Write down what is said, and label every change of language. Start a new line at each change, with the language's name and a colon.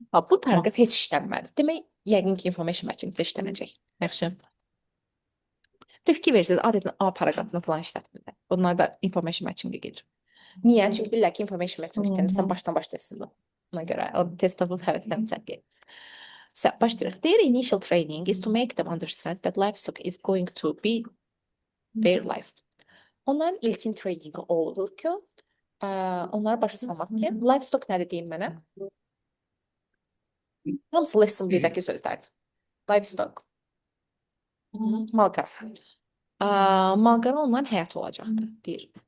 Azerbaijani: Bu paragraf heç işlənmədi. Demək, yəqin ki, information matching-də işlənəcək. Yaxşı. Bir fikir verirsiniz, adətən A paragrafını falan işlətmirlər. Bunlar da information matching-ə gedir. Niyə? Çünki bilirlər ki, information matching işlənirsən başdan başlasın. Ona görə o test tapıb həvəslənirsən ki. Başlayırıq.
English: Their initial training is to make them understand that livestock is going to be their life.
Azerbaijani: Onların ilkin treyningi o olur ki, onlara başa salmaq ki, livestock nədir deyim mənə? Hamısı lesson 1-dəki sözlərdir. Livestock. Mal-qara. Mal-qara onların həyatı olacaqdır, deyir.